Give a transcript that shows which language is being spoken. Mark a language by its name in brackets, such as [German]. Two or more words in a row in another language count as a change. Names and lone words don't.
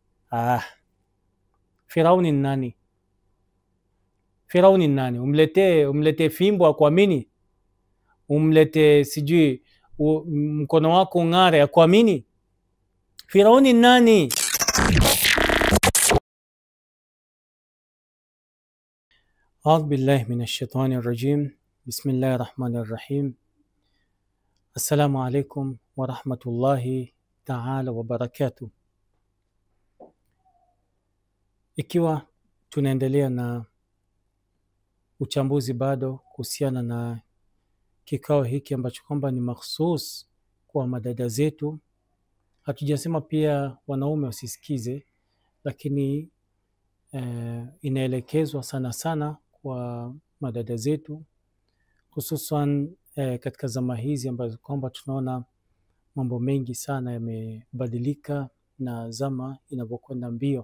[Swahili] Firauni nani? Firauni nani? Umletee fimbo akuamini? Umletee sijui mkono wako ung'are akuamini? Firauni nani? [Arabic] أعوذ بالله من الشيطان الرجيم. بسم الله الرحمن الرحيم. السلام عليكم ورحمة الله تعالى وبركاته. [Swahili] Ikiwa tunaendelea na uchambuzi bado kuhusiana na kikao hiki ambacho kwamba ni makhsus kwa madada zetu. Hatujasema pia wanaume wasisikize, lakini inaelekezwa sana sana kwa madada zetu, hususan katika zama hizi ambazo kwamba tunaona mambo mengi sana yamebadilika na zama inavyokwenda mbio.